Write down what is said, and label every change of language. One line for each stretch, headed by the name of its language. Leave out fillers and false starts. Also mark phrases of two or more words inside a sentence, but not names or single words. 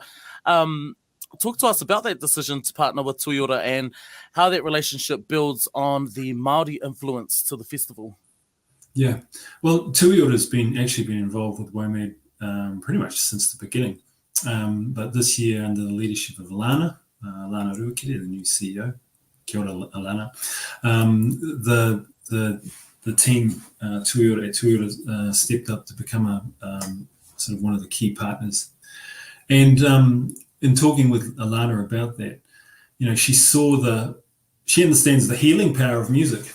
English: Talk to us about that decision to partner with Taiaroa and how that relationship builds on the Māori influence to the festival. Yeah, well, Taiaroa has actually been involved with Womad pretty much since the beginning. But this year, under the leadership of Lana Ruakere, the new CEO,
Māori: kia ora,
English: Alana. The team Taiaroa stepped up to become a sort of one of the key partners. And in talking with Alana about that, she understands the healing power of music.